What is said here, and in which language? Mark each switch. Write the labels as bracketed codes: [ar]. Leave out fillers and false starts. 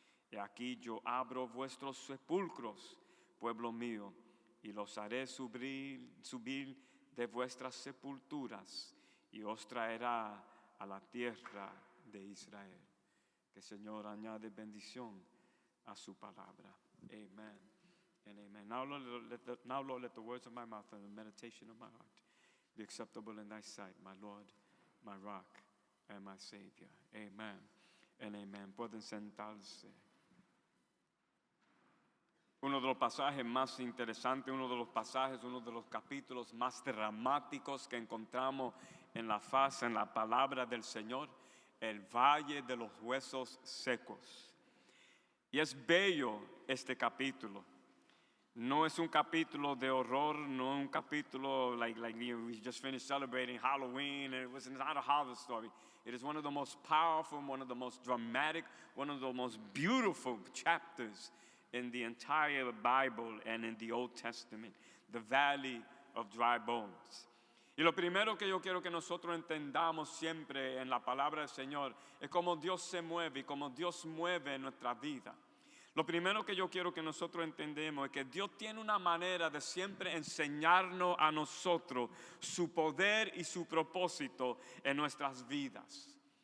[es] Y aquí yo abro vuestros sepulcros, pueblo mío, y los haré subir de vuestras sepulturas y os traerá a la tierra de Israel. Que el Señor añade bendición a su palabra. [en] Amen and amen. Now Lord, let the words of my mouth and the meditation of my heart be acceptable in thy sight, my Lord, my rock, and my Savior. Amen and amen. [es] Pueden sentarse. Uno de los pasajes más interesantes, uno de los capítulos más dramáticos que encontramos en la faz, en la palabra del Señor, el valle de los huesos secos. Y es bello este capítulo. No es un capítulo de horror, no un capítulo [en] like we just finished celebrating Halloween, and it's not a horror story. It is one of the most powerful, one of the most dramatic, one of the most beautiful chapters in the entire Bible and in the Old Testament, the Valley of Dry Bones. [es] Y lo primero que yo quiero que nosotros entendamos siempre en la palabra del Señor es cómo Dios se mueve y cómo Dios mueve en nuestra vida. Lo primero que yo quiero que nosotros entendamos es que Dios tiene una manera de siempre enseñarnos a nosotros su poder y su propósito en nuestras vidas.